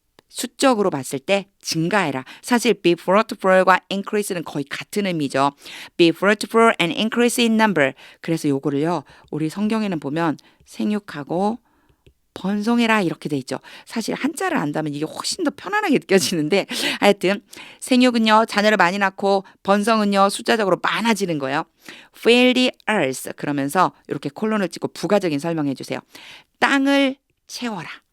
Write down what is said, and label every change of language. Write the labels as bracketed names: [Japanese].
[Korean] 수적으로 봤을 때 증가해라. 사실 be fruitful과 increase는 거의 같은 의미죠. [English] Be fruitful and increase in number. [Korean] 그래서 요거를요. 우리 성경에는 보면 생육하고 번성해라 이렇게 돼 있죠. 사실 한자를 안다면 이게 훨씬 더 편안하게 느껴지는데 하여튼 생육은요. 자녀를 많이 낳고 번성은요. 숫자적으로 많아지는 거예요. [English] Fill the earth. [Korean] 그러면서 이렇게 콜론을 찍고 부가적인 설명해 주세요. 땅을 채워라.